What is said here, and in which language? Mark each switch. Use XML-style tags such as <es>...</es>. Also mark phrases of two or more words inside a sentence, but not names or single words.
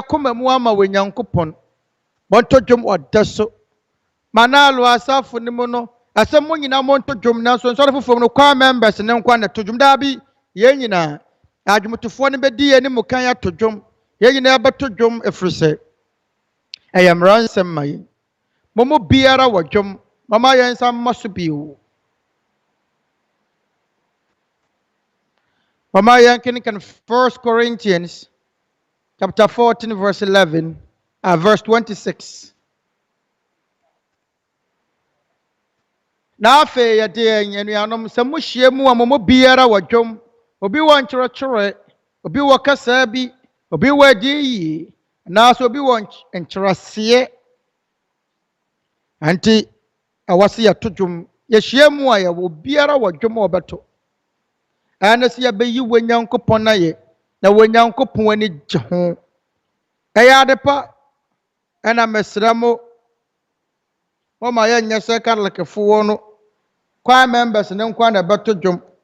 <ak>akoma mu ama wonyankopɔn bɔnto dwom ɔda so manalo asafo ne mu no asɛm mo nyina mo nto dwom na so nsɔre foforo no kwa members ne nkwa na to dwom da bi yɛn nyina adwomtofoɔ ne bɛdi yɛn mu kan ato dwom yɛn nyina bɛto dwom ɛfiri sɛ ɛyɛ mmaransɛm ma yɛn mo biara wɔ dwom mama yɛn nsa mmɔ so bio mama yɛn kenkan</ak> <en>1 Corinthians chapter 14 verse 11 verse 26</en> <ak>na afei yɛde yɛn nuanom sɛ mo hyia mu a mo biara wɔ dwom obi wɔ nkyerɛkyerɛ obi wɔ kasa bi obi wɔ adi na so obi wɔ nkyerɛseɛ anti awase yɛto dwom yɛhyia mu a yɛwɔ biara wɔ dwom a ɔbɛto ɛna sɛ yɛbɛyi wonyankopɔn na yɛ na wonyankopɔn ani gye ho ɛyɛ ade pa ɛna mesrɛ mo ma yɛnyɛ sɛ katolikefoɔ no kwan members ne nkwa na ɛbɛto dwom</ak>